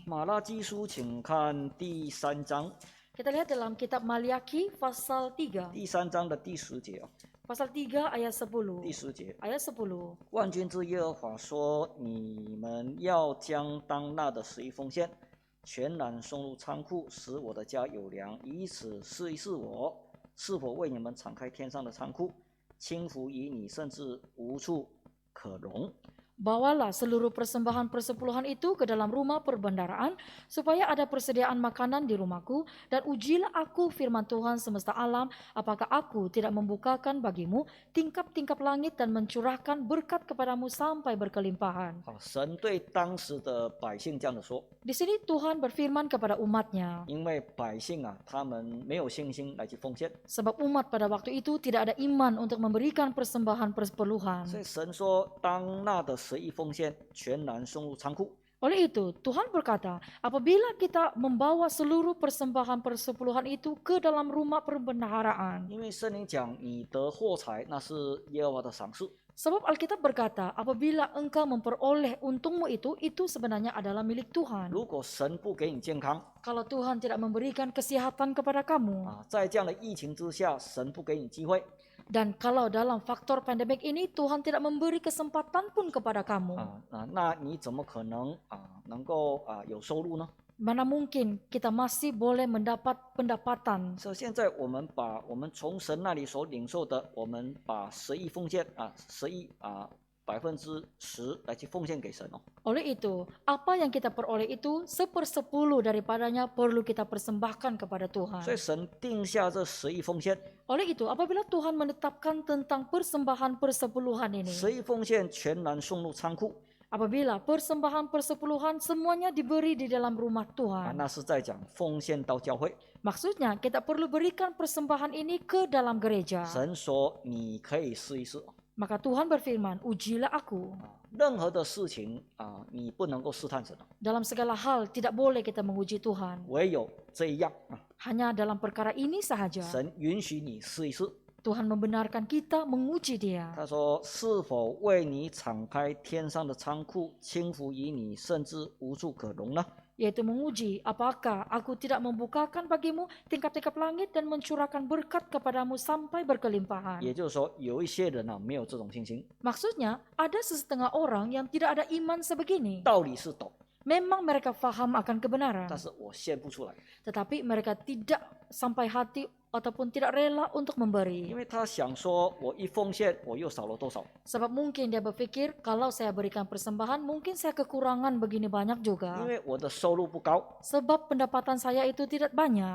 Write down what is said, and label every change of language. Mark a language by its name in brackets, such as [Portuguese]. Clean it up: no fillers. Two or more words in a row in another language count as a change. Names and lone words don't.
[Chinese] 马拉基书，请看第3章， [Malay] Kita lihat dalam kitab Maliaki pasal 3. [Chinese] 第3章的第10节哦， [Malay] Pasal 3 ayat 10. [Chinese] 第10节， [Malay] Ayat 10. [Chinese] 万军之耶和华说：“你们要将当纳的11奉献全然送入仓库，使我的家有粮，以此试一试我是否为你们敞开天上的仓库，倾福于你，甚至无处可容。” [Indonesian] Bawalah seluruh persembahan persepuluhan itu ke dalam rumah perbendaharaan, supaya ada persediaan makanan di rumahku, dan ujilah aku firman Tuhan semesta alam, apakah aku tidak membukakan bagimu tingkap-tingkap langit dan mencurahkan berkat kepadamu sampai berkelimpahan. [Chinese] 好，神对当时的百姓这样的说， [Malay] Di sini Tuhan berfirman kepada umatnya, [Chinese] 因为百姓啊，他们没有信心来去奉献， [Malay] sebab umat pada waktu itu tidak ada iman untuk memberikan persembahan [Chinese] 所 [Malay] persepuluhan. [Chinese] 以神说，当纳的11奉献全然送入仓库。 [Malay] Oleh itu, Tuhan berkata, apabila kita membawa seluruh persembahan persepuluhan itu ke dalam rumah perbendaharaan. [Chinese] 因为圣经讲，你得货财，那是耶和华的赏赐。 [Malay] Sebab Alkitab berkata, apabila engkau memperoleh untungmu itu sebenarnya adalah milik Tuhan. [Chinese] 如果神不给你健康 [Malay] Kalau Tuhan tidak memberikan kesehatan kepada kamu, [Chinese] 啊，在这样的疫情之下，神不给你机会 [Malay] dan kalau dalam faktor pandemik ini Tuhan tidak memberi kesempatan pun kepada kamu, [Chinese] 那你怎么可能能够有收入呢？ [Malay] mana mungkin kita masih boleh mendapat pendapatan? [Chinese] 所以现在我们把我们从神那里所领受的，我们把11奉献11%来去奉献给神哦。 [Malay] Oleh itu, apa yang kita peroleh itu 1/10 daripadanya perlu kita persembahkan kepada Tuhan. [Chinese] 所以神定下这11奉献， [Malay] Oleh itu, apabila Tuhan menetapkan tentang persembahan persepuluhan ini, [Chinese] 11 奉献全然送入仓库 [Malay] apabila persembahan persepuluhan semuanya diberi di dalam rumah 啊， Tuhan, [Chinese] 那是在讲奉献到教会。 [Malay] maksudnya kita perlu berikan persembahan ini ke dalam gereja. [Chinese] 神说你可以试一试 [Malay] Maka Tuhan berfirman, ujilah aku. [Chinese] 任何的事情你不能够试探神 [Malay] Dalam segala hal tidak boleh kita menguji Tuhan. [Chinese] 唯有这一样 [Malay] Hanya dalam perkara ini sahaja [Chinese] 神允许你试一试。 [Malay] Tuhan membenarkan kita menguji Dia. [Chinese] 他说：“是否为你敞开天上的仓库，倾福于你，甚至无处可容呢？” [Indonesian] Yaitu menguji, apakah aku tidak membukakan bagimu tingkap-tingkap langit dan mencurahkan berkat kepadamu sampai berkelimpahan. [Chinese] 也就是说，有一些人没有这种信心， [Malay] Maksudnya, ada setengah orang yang tidak ada iman sebegini. [Chinese] 道理是懂， [Malay] Memang mereka faham akan kebenaran, [Chinese] 但是我献不出来， [Malay] tetapi mereka tidak sampai hati ataupun tidak rela untuk [Chinese] 因 [Malay] memberi. [Chinese] 为他想说，我一奉献，我又少了多少？ [Malay] Sebab mungkin dia berpikir, kalau saya berikan persembahan, mungkin saya kekurangan begini banyak [Chinese] 因 [Malay] juga. [Chinese] 为我的收入不高， [Malay] Sebab pendapatan saya itu tidak banyak.